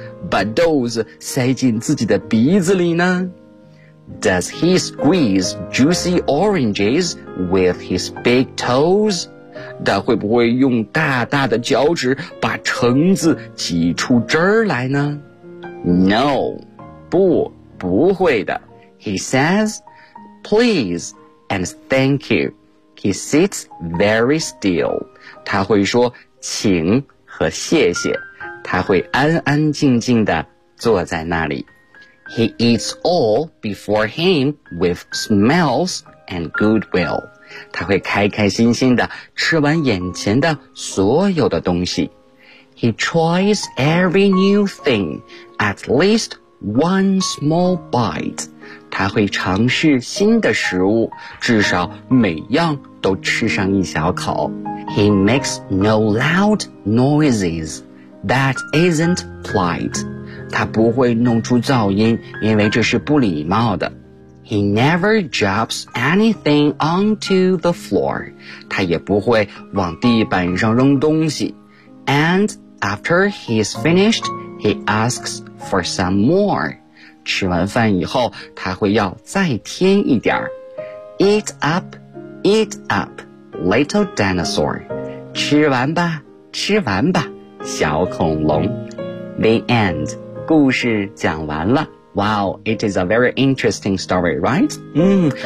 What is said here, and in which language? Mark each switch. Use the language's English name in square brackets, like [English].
[Chinese] 把豆子塞进自己的鼻子里呢？ [English] Does he squeeze juicy oranges with his big toes? [Chinese] 他会不会用大大的脚趾把橙子挤出汁儿来呢？ [English] No, [Chinese] 不会的。 [English] He says, please and thank you. He sits very still. [Chinese] 他会说请和谢谢。他会安安静静地坐在那里。 [English] He eats all before him with smiles and goodwill. [Chinese] 他会开开心心地吃完眼前的所有的东西。 [English] He tries every new thing, at least one small bite. [Chinese] 他会尝试新的食物，至少每样都吃上一小口。 [English] He makes no loud noises. That isn't polite. [Chinese] 他不会弄出噪音，因为这是不礼貌的。 [English] He never drops anything onto the floor. [Chinese] 他也不会往地板上扔东西。 [English] And after he's finished, he asks for some more. [Chinese] 吃完饭以后，他会要再添一点。 [English] Eat up, little dinosaur. [Chinese] 吃完吧，吃完吧。小恐龙 [English] The end [Chinese] 故事讲完了 [English] Wow, it is a very interesting story, right?